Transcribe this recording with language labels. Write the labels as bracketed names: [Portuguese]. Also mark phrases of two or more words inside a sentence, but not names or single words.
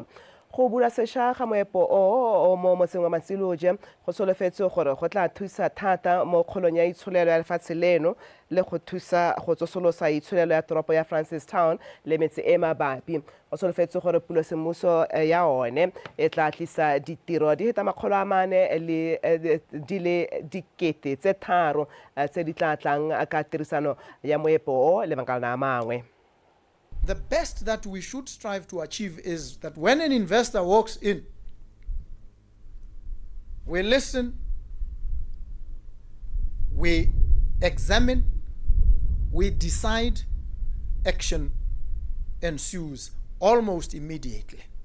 [Tswana] Go bula sešwa ga moepo o mo motseng wa Matsiloje go solofetse gore go tla thusa thata mo kgolong ya itsholelo ya lefatshe leno le go thusa go tsosolosa itsholelo ya toropo ya Francistown le metse e mabapi. Go solofetse gore pulo semmuso ya one e tla tlisa ditiro di heta 400 le di le dikete tse tharo tse di tla tlang ka tirisano ya moepo le makala a mangwe. [English] The best that we should strive to achieve is that when an investor walks in, we listen, we examine, we decide, action ensues almost immediately.